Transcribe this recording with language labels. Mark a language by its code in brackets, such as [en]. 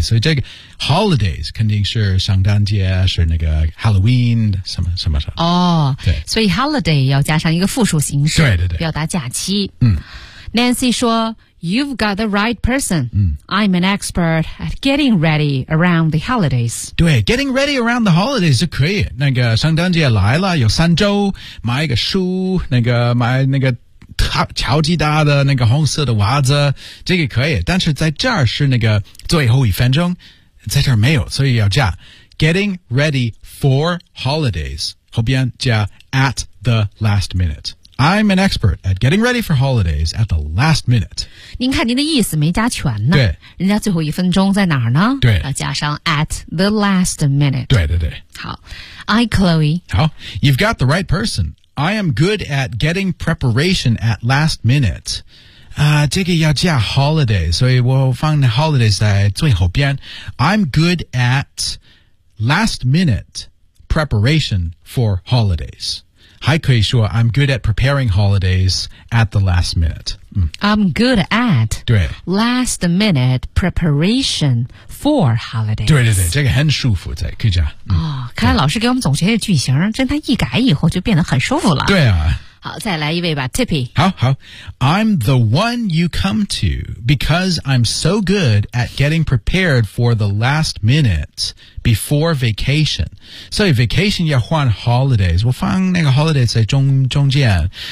[zh] 所以这个 holidays 肯定是圣诞节是那个 Halloween, 什么什么什么。哦、oh, 对。所以 holiday 要加上一个复数形式。对对对。表达假期。嗯。 [en] Nancy 说You've got the right person.、嗯、 I'm an expert at getting ready around the holidays. 对 ,getting ready around the holidays [zh] 是可以。那个圣诞节来了有三周买一个书那个买那个超级大的那个红色的袜子这个可以。但是在这儿是那个最后一分钟在这儿没有所以要加 [en] getting ready for holidays. [zh] 后边加 [en] at the last minute. I'm an expert at getting ready for holidays at the last minute. [zh] 您看您的意思没加全呢。对。人家最后一分钟在哪儿呢对。要加上 [en] at the last minute. [zh] 对对对。 [en] 好。I, Chloe. 好。You've got the right person. I am good at getting preparation at last minute. [zh] 这个要加 holidays, 所以我放 holidays 在最后边。 [en] I'm good at last minute preparation for holidays. [zh] 还可以说 [en] I'm good at preparing holidays at the last minute.、嗯、I'm good at [zh] 对 [en] last minute preparation for holidays. [zh] 对对对这个很舒服在可以讲、嗯哦、看来老师给我们总结的句型真他一改以后就变得很舒服了。对啊。好，再来一位吧 ，Tippy。 [en] 好好 ，I'm the one you come to because I'm so good at getting prepared for the last minute before vacation. [zh] 所以 vacation 要换 holidays， 我放那个 holidays 在中间。